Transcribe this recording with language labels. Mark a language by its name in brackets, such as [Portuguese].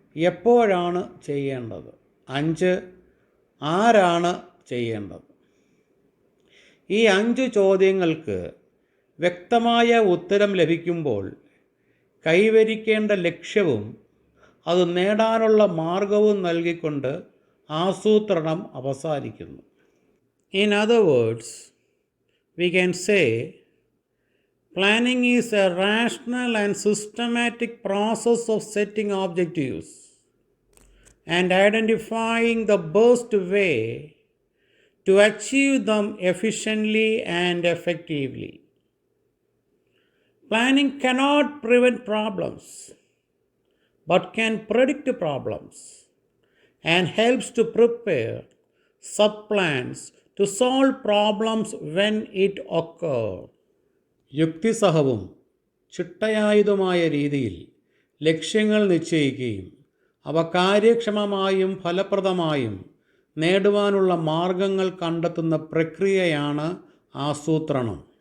[Malayalam] എപ്പോഴാണ് ചെയ്യേണ്ടത്? 5. ആരാണ് ചെയ്യേണ്ടത്? ഈ 5 ചോദ്യങ്ങൾക്ക് വ്യക്തമായ ഉത്തരം ലഭിക്കുമ്പോൾ കൈവരിക്കേണ്ട ലക്ഷ്യവും അത് നേടാനുള്ള മാർഗവും നൽകിക്കൊണ്ട് ആസൂത്രണം അവസാനിക്കുന്നു. [English] In other words, we can say planning is a rational and systematic process of setting objectives and identifying the best way to achieve them efficiently and effectively. Planning cannot prevent problems, but can predict problems and helps to prepare sub-plans to solve problems when it occurs. [Malayalam] യുക്തിസഹവും ചിട്ടയായതുമായ രീതിയിൽ ലക്ഷ്യങ്ങൾ നിശ്ചയിക്കുകയും അവ കാര്യക്ഷമമായും ഫലപ്രദമായും നേടുവാനുള്ള മാർഗങ്ങൾ കണ്ടെത്തുന്ന പ്രക്രിയയാണ് ആസൂത്രണം.